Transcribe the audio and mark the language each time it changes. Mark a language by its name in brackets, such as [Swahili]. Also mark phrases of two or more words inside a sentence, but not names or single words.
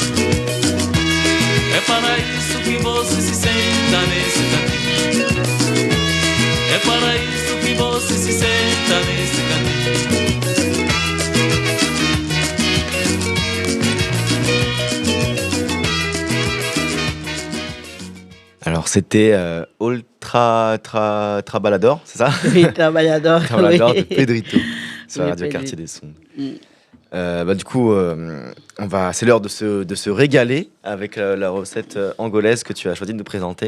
[Portuguese] É para isso que você se senta nesse cantinho. É para isso que você se senta nesse cantinho. [French] Alors, c'était Trabalador, c'est ça? Oui, Trabalador. Trabalador oui. de Pedrito, sur la Oui, radio Pedrito. Quartier des Sons. Du coup, c'est l'heure de se régaler avec la recette angolaise que tu as choisi de nous présenter.